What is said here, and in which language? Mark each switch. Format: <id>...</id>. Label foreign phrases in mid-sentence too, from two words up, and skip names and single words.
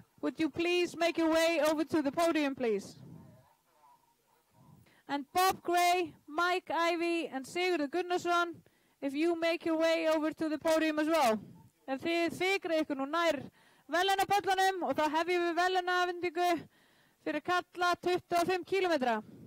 <en>Would you please make your way over to the podium, please? And Bob Gray, Mike Ivey, and Sigurður Gunnarsson, if you make your way over to the podium as well.</en> <is>Ef þið fikrið ykkur nú nær verðlaunapöllunum og þá hefjum við verðlaunaafhendingu fyrir kalla 25 kilometra.</is>